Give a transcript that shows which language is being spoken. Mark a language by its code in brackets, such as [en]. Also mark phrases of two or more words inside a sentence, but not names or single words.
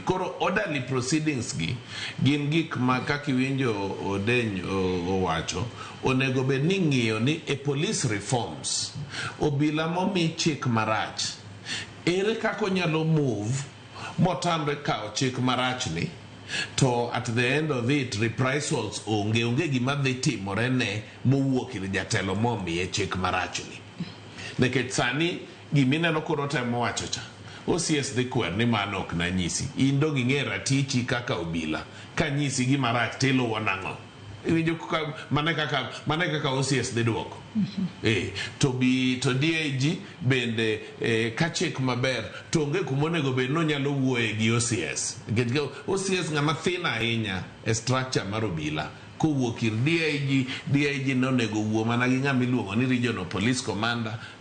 [luo] Koro [en] orderly proceedings [luo] gi gin gik ma kaka winjo Odenyo owacho onego bed ni ng'iyo ni e [en] police reforms [luo] obila momi chik marach ere kako nyalo move motamre kao chik marach ni to [en] at the end of it reprisals [luo] onge gima dhi timore ne mowuok ir jatelo momiye chik marach ni. Nikech sani gimineno koro temo wacho cha OCS dhi kwer ni mano ok na nyisi in dong ing'e ratichi kaka obila ka nyisi gima rach tiluwo nang'o iwinjo mane kaka OCS dhi duoko to DIG bende ka chik maber to onge kumonego bed no nyalo wuoye gi OCS OCS ng'ama thin ahinya e structure mar obila kowuok ir DIG nonego wuo mana gi ng'ama iluongo ni [en] regional police commander